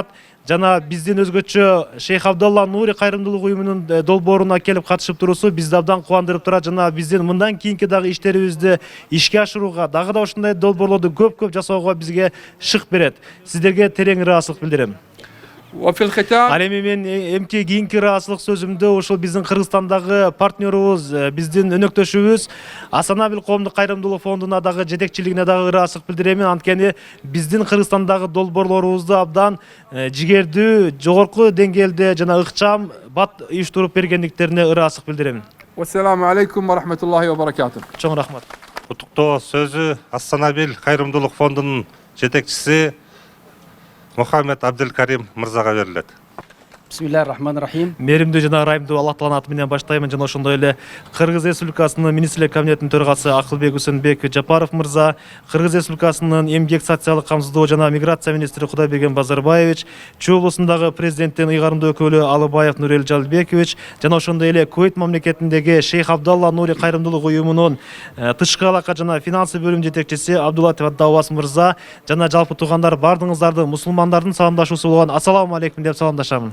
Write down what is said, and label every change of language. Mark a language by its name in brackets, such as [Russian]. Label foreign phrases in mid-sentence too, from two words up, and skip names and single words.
[Kyrgyz] Жана биздин өзгөчө Шейх Абдалла Нури кайрымдуулук уюмунун долбооруна келип катышып туруусу бизди абдан кубандырып турат. Жана биздин мындан кийинки дагы иштерибизди ишке ашырууга, дагы да ушундай долбоорлорду көп жасоого бизге шык берет. Сиздерге терең ыраазычылык билдирем. [Arabic] وفي الختام [Kyrgyz] Ал эми мен эмки кийинки ыраазычылык сөзүмдү ушул биздин Кыргызстандагы партнерубуз, биздин өнөктөшүбүз Асанабил коомдук кайрымдуулук фондуна дагы жетекчилигине дагы ыраазычылык билдирем. Анткени биздин Кыргызстандагы долбоорлорубузду абдан жигердүү, жогорку деңгээлде жана ыкчам бат уюштуруп бергендиктерине ыраазычылык билдирем. [Arabic] والسلام عليكم ورحمة الله وبركاته. [Kyrgyz] Чоң рахмат. Куттуктоо сөзү Асанабил кайрымдуулук фондунун жетекчиси Мухаммед Абделкарим мырзага берилет. [Arabic] بسم الله الرحمن الرحيم. [Kyrgyz] Мээримдүү жана ырайымдуу Аллах тааланын аты менен баштаймын жана ошондой эле Кыргыз Республикасынын Министрлер кабинетинин төрагасы Акылбек Үсөнбек Жапаров мырза, Кыргыз Республикасынын Эмгек социалдык камсыздоо жана миграция министри Кудайберген Базарбаевич, Чүй облусундагы президенттин ыйгарымдуу өкүлү Алыбаев Нурел Жалбекович жана ошондой эле Кувейт мамлекетиндеги Шейх Абдалла Нури кайрымдуулук уюмунун тышкы алака жана финансы бөлүм жетекчиси Абдуллатив Аддавас мырза жана жалпы туугандар бардыгыңыздарды мусулмандардын саламдашуусу болгон [Arabic] السلام عليكم [Kyrgyz] деп саламдашамын.